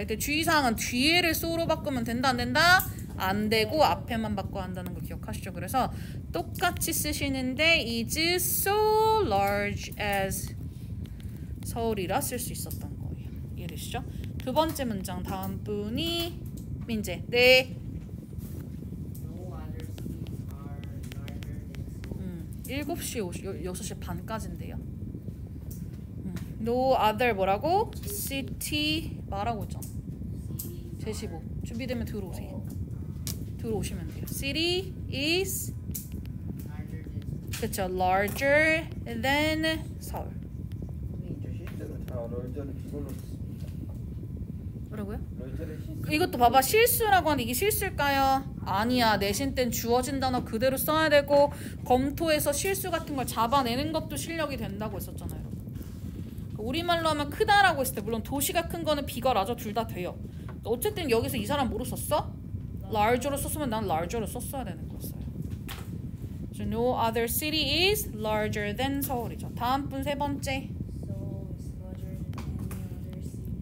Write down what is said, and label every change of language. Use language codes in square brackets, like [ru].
[ko] 이때 주의사항은 뒤에를 so로 바꾸면 된다 안 된다? 안 되고 앞에만 바꿔야 한다는 거 기억하시죠? 그래서 똑같이 쓰시는데 [en] is so large as [ko] 서울이라 쓸 수 있었던 거예요. 이해되시죠? 두 번째 문장 다음 분이 민재. 네. [en] No other cities are larger than Seoul. [ko] 7시 6시 반까지인데요. No other 뭐라고? city 말하고 있죠. [en] Cities [ko] 제15 준비되면 들어오세요. 들어오시면 돼요. [en] City is larger than [ko] 그쵸 [en] larger than [ko] 서울. 선생님 저 실제로 다 럴저를 이걸로 썼습니다. 뭐라고요? 럴저를 실수. 이것도 봐봐 실수라고 하는데 이게 실수일까요? 아니야. 내신 땐 주어진 단어 그대로 써야 되고 검토해서 실수 같은 걸 잡아내는 것도 실력이 된다고 했었잖아요. 여러분. 우리말로 하면 크다라고 했을 때 물론 도시가 큰 거는 비가 라저 둘 다 돼요. 어쨌든 여기서 이 사람 뭐로 썼어? larger로 썼으면 난 larger로 썼어야 되는 거였어요. [en] So no other city is larger than [ko] 서울이죠. 다음 분 세 번째. [en] Seoul is larger than any other city.